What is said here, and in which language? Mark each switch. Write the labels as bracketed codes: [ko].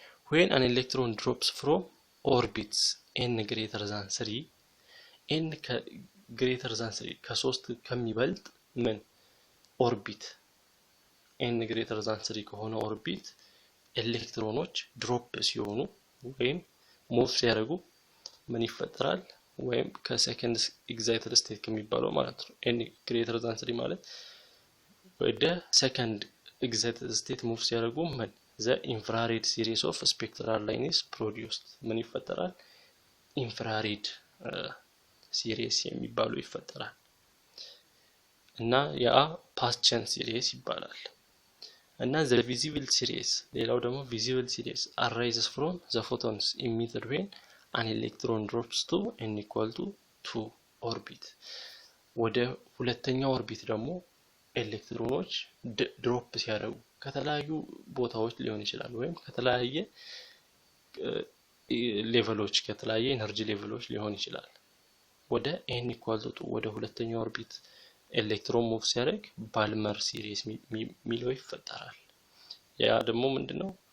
[en] When an electron drops from orbits n greater than 3, n greater than 3 [am] ከ3 ከሚበልጥ ምን ኦርቢት [en] n greater than 3 [am] ከሆነ ኦርቢት ኤሌክትሮኖች ድሮፕ ሲሆኑ ወይም ሙቭ ሲያደርጉ ምን ይፈጠራል? ወይም ከሰከንድ ኤክሳይትድ ስቴት ከሚባለው ማለት ነው n greater than 3 ማለት ወደ ሰከንድ ኤክሳይትድ ስቴት ሙቭ ሲያደርጉ ምን [en] the infrared series of spectral lines produced [am] ምን ይፈጠራል? ኢንፍራሬድ ሲሪስ የሚባለው ይፈጠራል እና ያ ፓስቸን ሲሪስ ይባላል። እና [en] the visible series ሌላው ደግሞ visible series arises from the photons emitted when an electron drops to n equal to 2 orbit. [am] ወደ ሁለተኛው ኦርቢት ደግሞ ኤሌክትሮኖች ድሮፕ ሲያደርጉ ከተለያዩ ቦታዎች ሊሆን ይችላል ወይም ከተለያየ ሌቨሎች ከተለያየ ኤነርጂ ሌቨሎች ሊሆን ይችላል። ወደ n equal to 2 ወደ ሁለተኛው ኦርቢት ኤሌክትሮን ሙቭ ሲያደርግ ባልመር ሲሪስ ሚለው ይፈጠራል። ያ ደግሞ ምንድነው?